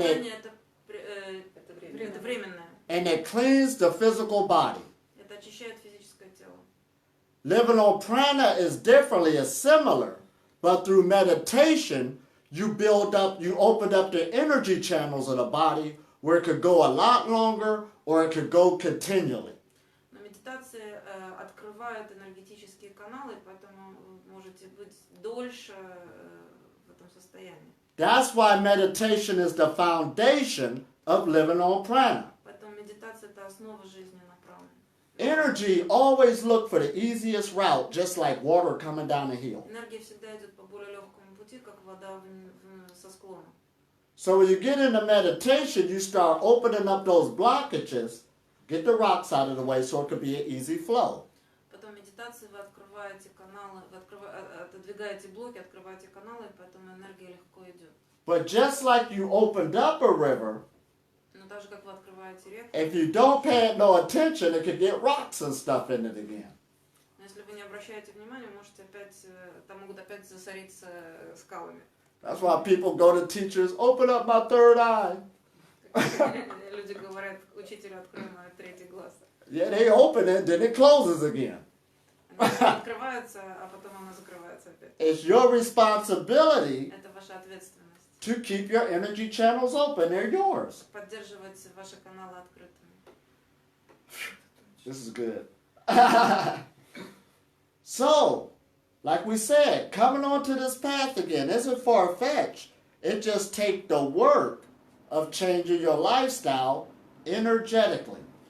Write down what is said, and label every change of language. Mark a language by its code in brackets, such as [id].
[ru] Голодание это временное. [en] it cleans the physical body. [ru] Это очищает физическое тело. [en] Living on prana is differently, it's similar, but through meditation, you open up the energy channels of the body where it could go a lot longer or it could go continually. [ru] Но медитация открывает энергетические каналы, поэтому вы можете быть дольше в этом состоянии. [en] That's why meditation is the foundation of living on prana. [ru] Поэтому медитация это основа жизни на пране. [en] Energy always look for the easiest route, just like water coming down a hill. [ru] Энергия всегда идет по более легкому пути, как вода со склона. [en] So when you get into meditation, you start opening up those blockages, get the rocks out of the way so it could be an easy flow. [ru] Потом в медитации вы открываете каналы, отодвигаете блоки, открываете каналы, поэтому энергия легко идет. [en] But just like you opened up a river, [ru] Но так же, как вы открываете реку, [en] if you don't pay it no attention, it could get rocks and stuff in it again. [ru] но если вы не обращаете внимания, можете опять, там могут опять засориться скалами. [en] That's why people go to teachers, open up my third eye. [ru] Люди говорят, учителю, открой мой третий глаз. [en] Yeah, they open it, then it closes again. [ru] Она открывается, а потом она закрывается опять. [en] It's your responsibility [ru] Это ваша ответственность. [en] to keep your energy channels open. They're yours. [ru] Поддерживать ваши каналы открытыми. [en] This is good. So, like we said, coming onto this path again isn't far-fetched. It just takes the work of changing your lifestyle energetically.